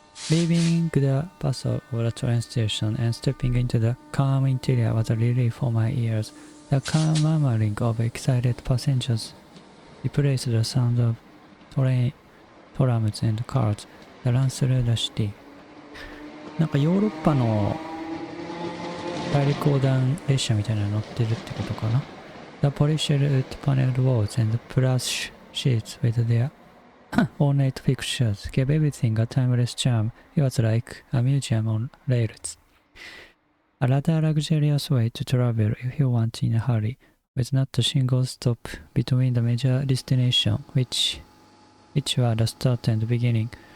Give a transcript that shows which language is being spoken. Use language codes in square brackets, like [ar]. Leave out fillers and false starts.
[en] Leaving the bus of the train station and stepping into the calm interior was a relief for my ears. The calm murmuring of excited passengers replaced the sound of trams and cars that ran through the city. [ja] なんかヨーロッパの大陸横断列車みたいなの乗ってるってことかな。 [en] The polished paneled walls and plush sheets with their ornate pictures gave everything a timeless charm. It was like a museum on rails. A rather luxurious way to travel if you want in a hurry, with not a single stop between the major destination, which were the start and beginning.